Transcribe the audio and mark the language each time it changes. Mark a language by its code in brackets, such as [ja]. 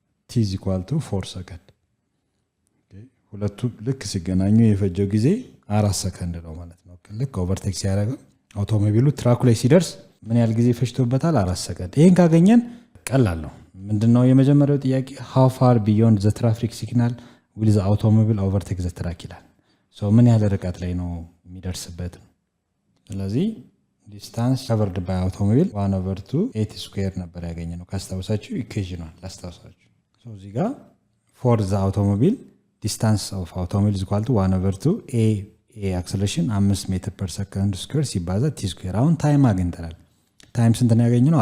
[en] ቲ ኢዝ ኢኳል ቱ 4 ሰከንድ። [am] ሁለቱ ልክ ሲገናኙ የፈጀው ጊዜ 4 ሰከንድ ነው ማለት ነው። ልክ ኦቨርቴክ ሲያደርገው አውቶሞቢሉ ትራኩ ላይ ሲደርስ ምን ያህል ጊዜ ፈጅቶበታል? 4 ሰከንድ። ይህን ካገኘን ቀላል ነው። ምንድነው የመጀመሪያው ጥያቄ? [en] how far beyond the traffic signal will the automobile overtake the truck ይላል። [am] ምን ያህል ርቀት ላይ ነው የሚደርስበት? ስለዚህ ዲስታንስ covered by automobile 1/2 80 ስኩዌር ነበር ያገኘነው። ካስታውሳችሁ ኢኩዌሽኑን ላስታውሳችሁ። እዚህ ጋር [en] for the automobile distance of automobile is equal to 1/2 a acceleration 5 ሜትር per second [am] ስኩዌር ሲባዛ t ስኩዌር። አሁን ታይም አግኝተናል። ታይም ስንት ነው ያገኘነው?